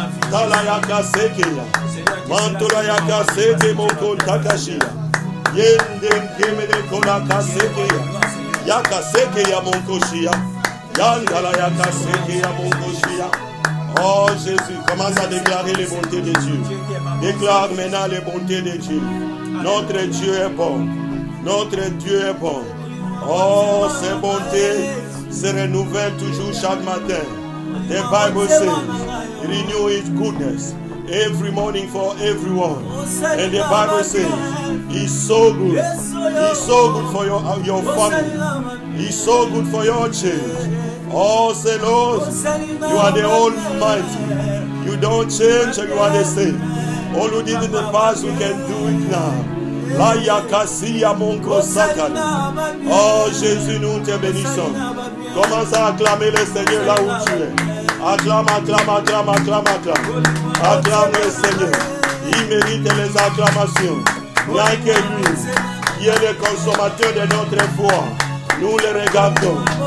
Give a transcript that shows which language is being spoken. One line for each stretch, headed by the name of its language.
French: Talayaka sekeya, mantolayaka seke moko takashia, yende kemene kolaka sekeya, yaka sekeya monkoshia, yandalayaka sekeya monkoshia. Oh Jésus, commence à déclarer les bontés de Dieu. Déclare maintenant les bontés de Dieu. Notre Dieu est bon. Notre Dieu est bon. Oh, ses bontés se renouvellent toujours chaque matin.
English: The Bible says, renew His goodness every morning for everyone. And the Bible says, He's so good. He's so good for your family. He's so good for your church. Oh, say Lord, you are the Almighty. You don't change, you are the same. All you did in the past, you can do it now. La yakasiya monko sakali.
French: Oh Jésus, nous te bénissons. Commence à acclamer le Seigneur là où tu es. Acclame, acclame, acclame, acclame, acclame. Acclame le Seigneur. Il mérite les acclamations. Il n'y a que lui qui est le consommateur de notre foi. Nous le regardons.